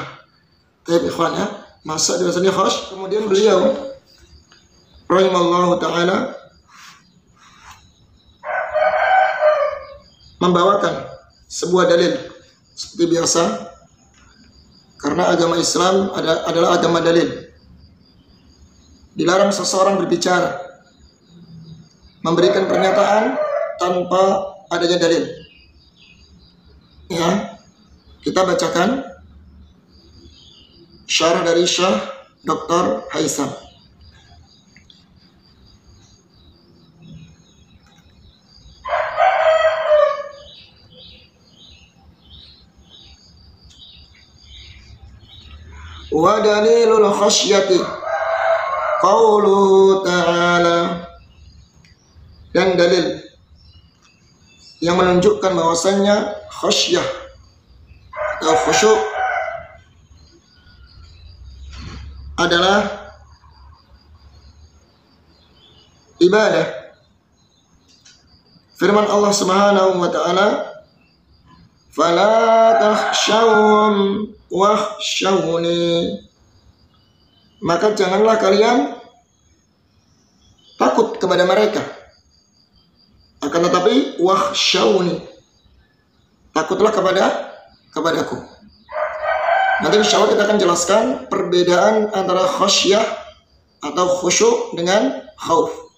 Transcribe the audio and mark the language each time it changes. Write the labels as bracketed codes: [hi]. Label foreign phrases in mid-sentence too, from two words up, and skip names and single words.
[id] Baik ikhwan ya, masuk definisi khasyah. Kemudian beliau [ar] رحمه الله تعالى [id] membawakan sebuah dalil seperti biasa, karena agama Islam adalah agama dalil. Dilarang seseorang berbicara, memberikan pernyataan tanpa adanya dalil. Ya, kita bacakan syarah dari Syekh Dr. Haitham. [ar] ودليل الخشية قوله تعالى, [id] dan dalil yang menunjukkan bahwasannya khasyah atau khusyuk adalah ibadah. Firman Allah [ar] سبحانه وتعالى فلا تخشوهم واخشون." [id] Maka janganlah kalian takut kepada mereka, akan tetapi wakhshawni, takutlah kepadaku. Nanti [ar] إن شاء الله [id] kita akan jelaskan perbedaan antara khasyah atau khusyuk dengan khauf.